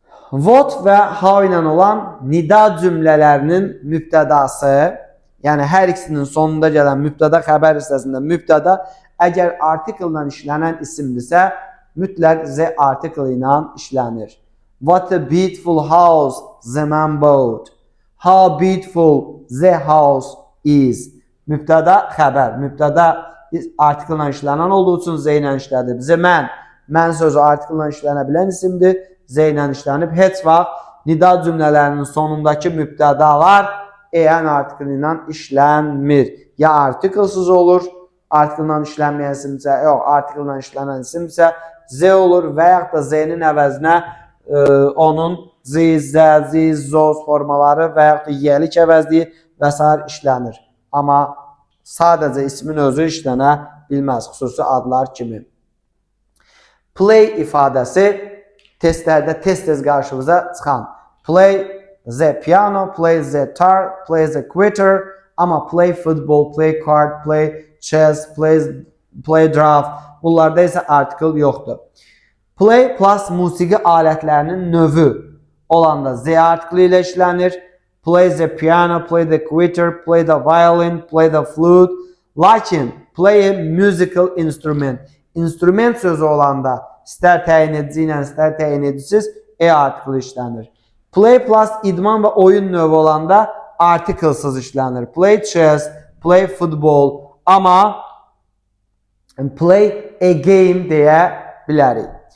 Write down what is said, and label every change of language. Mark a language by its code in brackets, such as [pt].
[az] What və how ilə olan nida cümlələrinin mübtədası, yəni hər ikisinin sonunda gələn mübtəda xəbər hissəsində mübtəda əgər artikellə işlənən isimdirsə, mütləq Z artikel ilə işlənir. [en] What a beautiful house the man bought. How beautiful the house is. [az] Mübtəda xəbər. Mübtəda artikellə işlənən olduğu üçün Z ilə işlədir. Bizə mən sözü artikellə işlənə bilən isimdir. Z ilə işlənib. Heç vaxt nida cümlələrinin sonundakı mübtədalar EN artikeli ilə işlənmir. Ya artikelsiz olur, artikellə işlənməyən isimsə, yox, artikellə işlənən isimsə Z olur və yaxud da Z-nin əvəzinə onun ziz, zəziz, zoz formaları və yaxud da yelik əvəzliyi və s. işlənir. Amma sadəcə ismin özü işlənə bilməz, xüsusi adlar kimi. Play ifadəsi testlərdə tez-tez qarşımıza çıxan. [en] Play the piano, play the guitar, play the quitter, [az] amma [en] play football, play card, play chess, play draft. [az] Bunlarda isə artikel yoxdur. Play plus musiqi alətlərinin növü olanda Z artikeli ilə işlənir. [en] Play the piano, play the quitter, play the violin, play the flute. [az] Lakin [en] play a musical instrument. [az] İnstrument sözü olanda istər təyin edici ilə, istər təyin edicisiz artikeli işlənir. Play plus idman və oyun növü olanda artikelsiz işlənir. [en] Play chess, play football, [az] amma [en] play a game [az] deyə bilərik.